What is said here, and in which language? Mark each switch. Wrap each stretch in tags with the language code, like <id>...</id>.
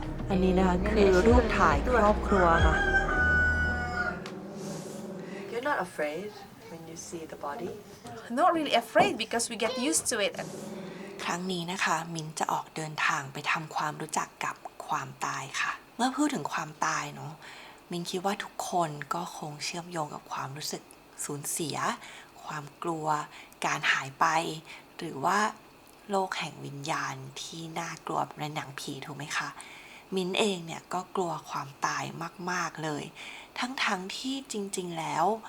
<th>อันนี้นะคะคือรูปถ่ายครอบครัวค่ะ</th> <en>You're not afraid when you see the body? Not really afraid because we get used to it.</en> <th>ครั้งนี้นะคะมินจะออกเดินทางไปทำความรู้จักกับความตายค่ะ เมื่อพูดถึงความตายเนาะมินคิดว่าทุกคนก็คงเชื่อมโยงกับความรู้สึกสูญเสีย ความกลัว การหายไป หรือว่าโลกแห่งวิญญาณที่น่ากลัวในหนังผีถูกไหมคะมินเองเนี่ยก็กลัวความตายมากๆเลยทั้งที่จริงๆแล้ว</th>